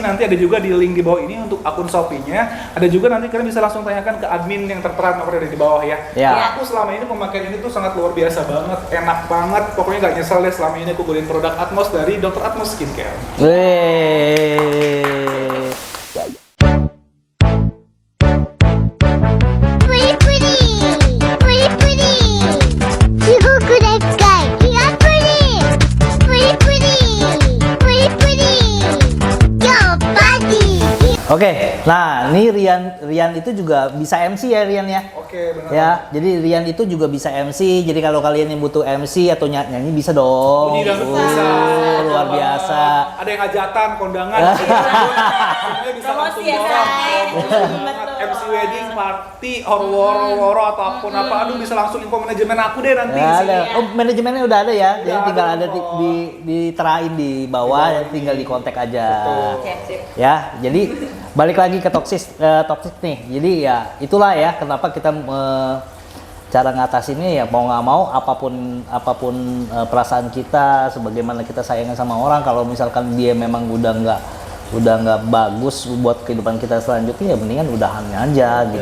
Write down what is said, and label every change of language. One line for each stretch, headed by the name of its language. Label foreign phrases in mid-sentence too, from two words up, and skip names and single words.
Indonesian: Nanti ada juga di link di bawah ini untuk akun Shopee-nya. Ada juga nanti kalian bisa langsung tanyakan ke admin yang tertera nomor ada di bawah ya. Ya. Nah, aku selama ini pemakaian ini tuh sangat luar biasa banget, enak banget. Pokoknya gak nyesel deh selama ini aku gunain produk Atmos dari Dr. Atmos Skincare. Wih.
Japanese: プリプリプリプリすごくでっかい気がプリプリプリプリプリ今日パーティー
Indonesian: Oke, nah ini Rian itu juga bisa MC ya Rian ya. Oke, benar. Ya, jadi Rian itu juga bisa MC. Jadi kalau kalian yang butuh MC atau nyanyi bisa dong. Bunyi dangdut bisa. Luar biasa. Ada yang hajatan, kondangan, semuanya bisa Promosi langsung ya, borong. Say. Bagus banget. Betul.
English: MC wedding, party, or
Indonesian: woro-woro atau apapun apa, aduh bisa langsung info manajemen aku deh nanti. Ya, di sini. ada. Oh, manajemennya udah ada ya. Jadi Udah tinggal ada ada kok. diterain di bawah, Di bawah tinggal ini. di kontak aja. Betul. Sip, sip. Ya, jadi balik lagi ke toxic nih. Jadi ya itulah ya kenapa kita cara ngatasinnya ya mau nggak mau apapun perasaan kita, sebagaimana kita sayang sama orang, kalau misalkan dia memang udah nggak bagus buat kehidupan kita selanjutnya ya mendingan udahan aja gitu.